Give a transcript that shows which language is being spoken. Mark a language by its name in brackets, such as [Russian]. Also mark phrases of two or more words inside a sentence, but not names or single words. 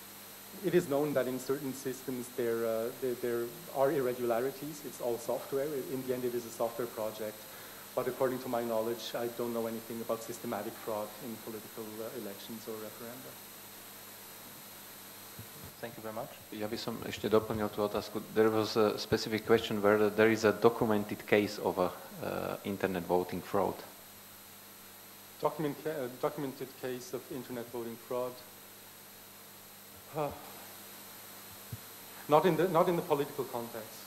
[English] So It is known that in certain systems there are irregularities. It's all software. In the end, it is a software project. But according to my knowledge, I don't know anything about systematic fraud in political elections or referenda. Thank you very much. [Slovak] Ja by som ešte doplnil tú otázku. [English] There was a specific question where there is a documented case of a internet voting fraud. Documented case of internet voting fraud. Not in the political context.